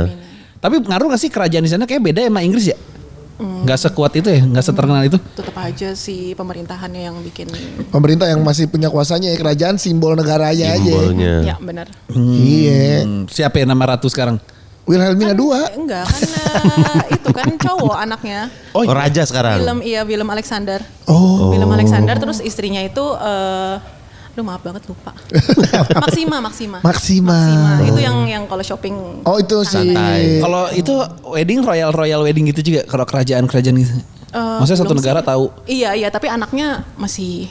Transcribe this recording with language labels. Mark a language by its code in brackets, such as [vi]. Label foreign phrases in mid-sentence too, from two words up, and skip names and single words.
[id] Tapi ngaruh gak sih kerajaan di sana kayak beda sama Inggris ya? Nggak sekuat itu ya, nggak seterkenal itu. Tetap aja si pemerintahannya yang bikin. Pemerintah yang masih punya kuasanya ya, kerajaan simbol negaranya aja. Simbolnya. Ya benar. Iya. Siapa ya nama Ratu sekarang? Wilhelmina 2. Enggak kan itu kan cowok anaknya. Oh, raja sekarang. Willem Alexander. Oh. Willem Alexander terus istrinya itu aduh maaf banget lupa. Maksima. Itu yang kalau shopping. Oh itu si Santai. Kalau itu [en] wedding royal wedding [id] gitu juga kalau kerajaan gitu. Maksudnya satu belum negara sih. tahu. Iya, tapi anaknya masih